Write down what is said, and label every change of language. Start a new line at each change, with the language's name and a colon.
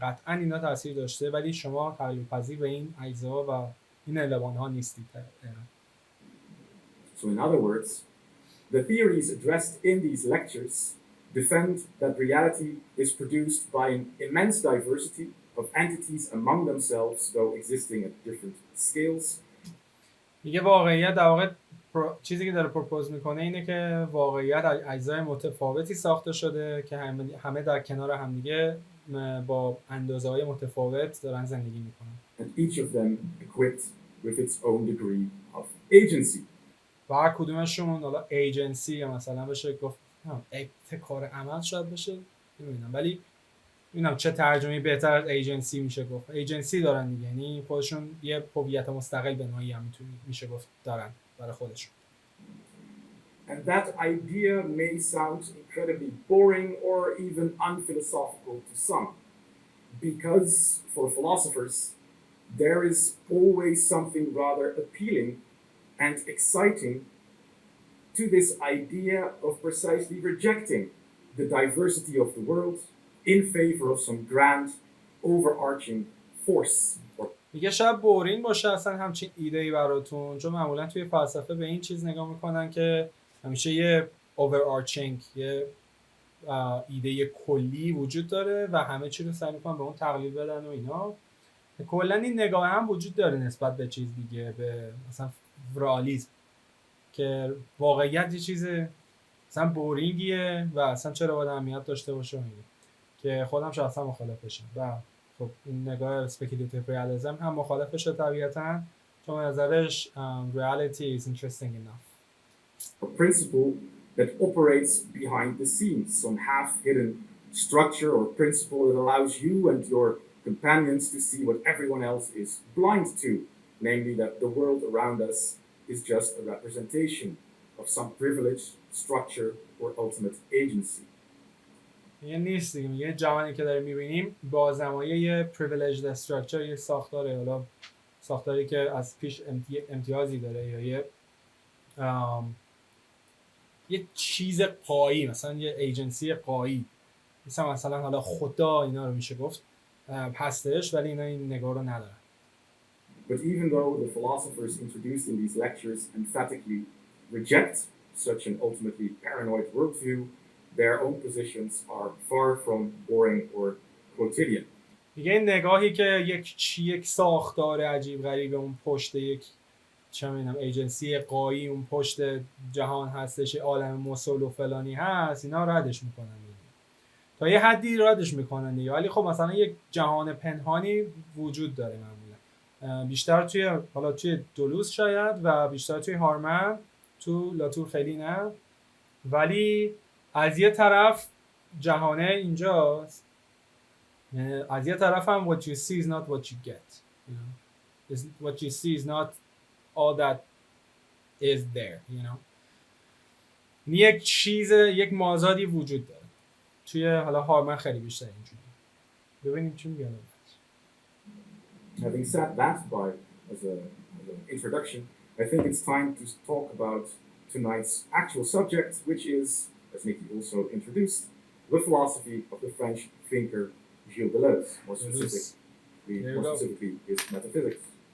Persian: قطعاً اینا تاثیر داشته، ولی شما تقلیل پذیر به این اجزا و این الوان‌ها نیستید.
English: So in other words, the theories addressed in these lectures defend that reality is produced by an immense diversity of entities among themselves, though existing at different scales.
Persian: میگه واقعیت در واقع چیزی که داره پروپوز میکنه اینه که واقعیت اجزای متفاوتی ساخته شده که همه در کنار همدیگه با اندازه‌های متفاوت دارن زندگی میکنن.
English: And each of them equipped with its own degree of agency.
Persian: و هر کدومشون حالا ایجنسی یا مثلا بشه گفت ابتکار عمل شاید بشه، نمیدونم، ولی نمیدونم چه ترجمه‌ای بهتر از ایجنسی میشه گفت. ایجنسی دارن دیگه، یعنی خودشون یه هویت مستقل به نوعی هم میشه گفت دارن برای خودشون.
English: And that idea may sound incredibly boring or even unphilosophical to some, because for philosophers, there is always something rather appealing and exciting to this idea of precisely rejecting the diversity of the world in favor of some grand overarching force.
Persian: میگه شاید بورین باشه اصلا همچین ایده‌ای براتون، چون معمولا توی فلسفه به این چیز نگاه میکنن که همیشه یه overarching، یه ایده کلی وجود داره و همه چی رو سعی میکنن به اون تقلیل بدن و اینا. کلا این نگاه هم وجود داره نسبت به چیز دیگه، به مثلا رئالیسم، که واقعیت یه چیز مثلا بورینگیه و اصلا چرا باید اهمیت داشته باشه اینه، که خودم شخصا مخالفشم. و خب این نگاه اسپکولاتیو ریالیسم هم مخالفشه طبیعتاً، چون به نظرش
English: reality is interesting enough. A principle that operates behind the scenes, some half-hidden structure or principle that allows you and your companions to see what everyone else is blind to, namely that the world around us is just a representation of some privileged structure or ultimate agency.
Persian: یه نیست دیگه، یه جهانی که داریم می‌بینیم با زمایه یه
English: privileged structure،
Persian: یه ساختاره، حالا ساختاری که از پیش امتیازی داره یا یه چیز قایی، مثلا یه ایجنسی قایی، مثلا حالا خدا اینا رو میشه گفت هستش، ولی اینا این نگاه رو ندارن.
English: But even though the philosophers introduced in these lectures emphatically reject such an ultimately paranoid worldview, their own positions are far from boring or quotidian.
Persian: میگه این نگاهی که یک ساختار عجیب غریب اون پشت یک چه میدونم ایجنسی قایی اون پشت جهان هستش، عالم مسل و فلانی هست، اینا ردش میکنن تا یه حدی ردش میکنن دیگه. ولی خب مثلا یک جهان پنهانی وجود داره معمولا، بیشتر توی دلوز شاید و بیشتر توی هارمن، تو لاتور خیلی نه. ولی از یه طرف جهانه اینجاست، از یه طرف هم
English: what you see is not what you get, you know? What you see is not all that is there, you know.
Persian: یک مازادی وجود داره توی حالا هارمن خیلی بیشتر اینجوری. ببینیم چی میگه.
English: Having said that, as an introduction, I think it's time to talk about tonight's actual subject, which is, as Nikki also introduced, the philosophy of the French thinker Gilles Deleuze, more specifically his metaphysics.